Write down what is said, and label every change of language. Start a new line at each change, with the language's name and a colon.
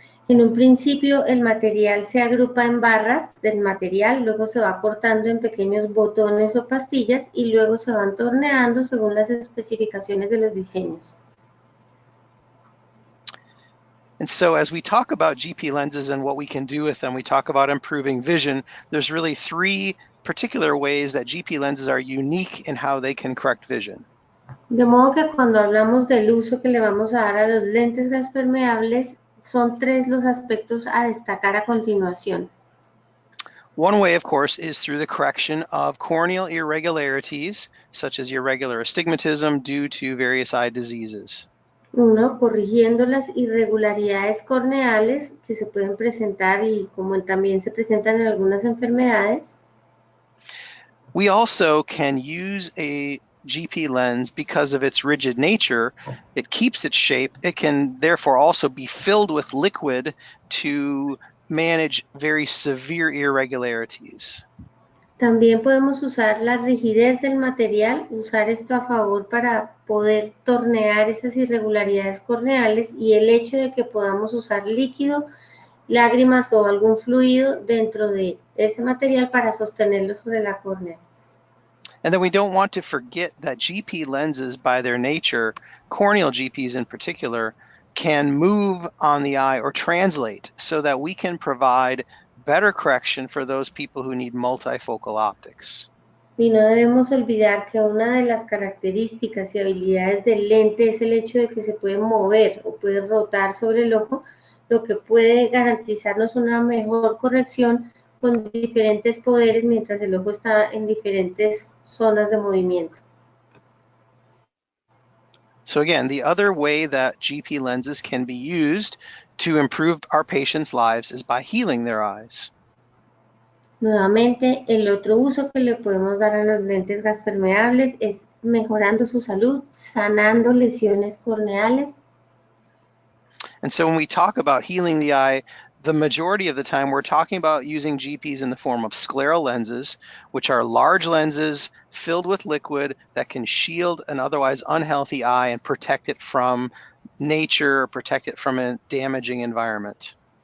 Spanish: En un principio, el material se agrupa en barras del material, luego se va cortando en pequeños botones o pastillas y luego se van torneando según las especificaciones de los diseños.
English: And so as we talk about GP lenses and what we can do with them, we talk about improving vision. There's really three particular ways that GP lenses are unique in how they can correct vision.
Spanish: De modo que cuando hablamos del uso que le vamos a dar a los lentes gaspermeables, son tres los aspectos a destacar a continuación.
English: One way, of course, is through the correction of corneal irregularities, such as irregular astigmatism due to various eye diseases.
Spanish: Uno, corrigiendo las irregularidades corneales que se pueden presentar y como también se presentan en algunas enfermedades.
English: We also can use a GP lens because of its rigid nature. It keeps its shape. It can therefore also be filled with liquid to manage very severe irregularities.
Spanish: También podemos usar la rigidez del material, usar esto a favor para poder tornear esas irregularidades corneales y el hecho de que podamos usar líquido, lágrimas o algún fluido dentro de ese material para sostenerlo sobre la córnea.
English: And then we don't want to forget that GP lenses, by their nature, corneal GPs in particular, can move on the eye or translate so that we can provide better correction for those people who need multifocal optics.
Spanish: Y no debemos olvidar que una de las características y habilidades del lente es el hecho de que se puede mover o puede rotar sobre el ojo, lo que puede garantizarnos una mejor corrección con diferentes poderes mientras el ojo está en diferentes zonas de movimiento.
English: So again, the other way that GP lenses can be used to improve our patients' lives is by healing their eyes.
Spanish: Nuevamente, el otro uso que le podemos dar a los lentes gaspermeables es mejorando su salud, sanando lesiones corneales.
English: And so when we talk about healing the eye, the majority of the time we're talking about using GPs in the form of scleral lenses, which are large lenses filled with liquid that can shield an otherwise unhealthy eye and protect it from nature, protect it from a damaging environment.